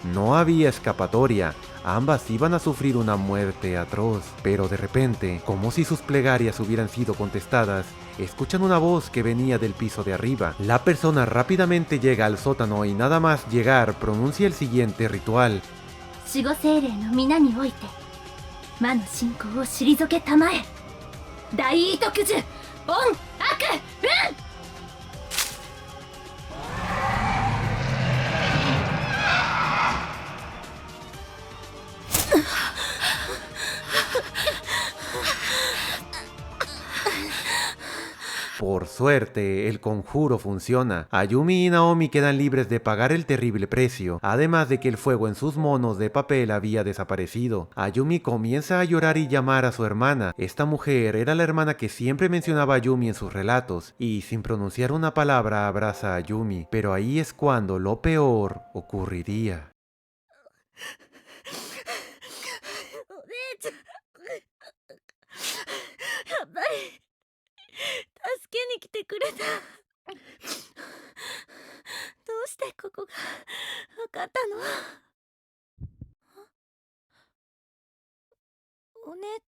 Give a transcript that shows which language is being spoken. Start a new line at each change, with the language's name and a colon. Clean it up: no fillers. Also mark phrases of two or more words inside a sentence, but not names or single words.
Spanish: No había escapatoria. Ambas iban a sufrir una muerte atroz, pero de repente, como si sus plegarias hubieran sido contestadas, escuchan una voz que venía del piso de arriba. La persona rápidamente llega al sótano y nada más llegar pronuncia el siguiente ritual.
Japanese: 守護精霊の皆において魔の信仰を退けたまえ大異徳樹オン悪運
Spanish: Por suerte, el conjuro funciona. Ayumi y Naomi quedan libres de pagar el terrible precio, además de que el fuego en sus monos de papel había desaparecido. Ayumi comienza a llorar y llamar a su hermana. Esta mujer era la hermana que siempre mencionaba a Ayumi en sus relatos, y sin pronunciar una palabra abraza a Ayumi, pero ahí es cuando lo peor ocurriría.
Japanese: お姉ちゃんやっぱり助けに来てくれたどうしてここが分かったのお姉